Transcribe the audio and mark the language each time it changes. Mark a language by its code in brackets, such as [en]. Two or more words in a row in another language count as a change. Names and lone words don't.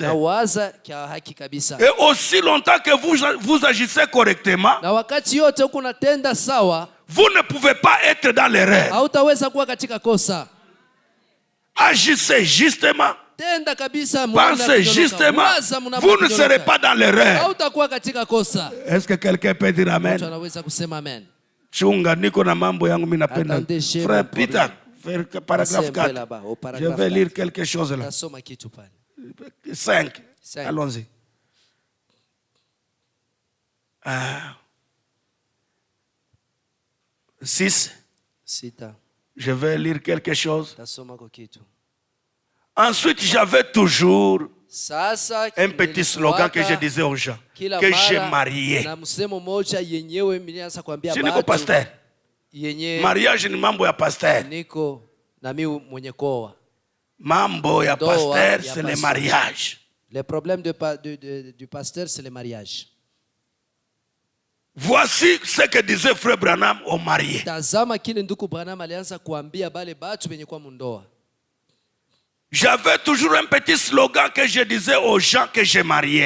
[fr] Et aussi longtemps que vous agissez correctement, vous ne pouvez pas être dans l'erreur. Agissez justement. Pensez justement. Vous ne serez pas dans l'erreur. Est-ce que quelqu'un peut dire Amen? [sw] Chunga niko na mambo yangu mimi napenda. [fr] Frère Peter, paragraphe 4. Je vais lire quelque chose là. 5. Allons-y. Ah. 6. Je vais lire quelque chose. Ensuite, j'avais toujours un petit slogan que je disais aux gens, que j'ai marié. [sw] Je niko pasteur. Mariage ni mambo ya pasteur. Mambo ya pasteur, [fr] c'est le mariage. Le problème du pasteur, c'est le mariage. Voici ce que disait Frère Branham aux mariés. J'avais toujours un petit slogan que je disais aux gens que j'ai mariés.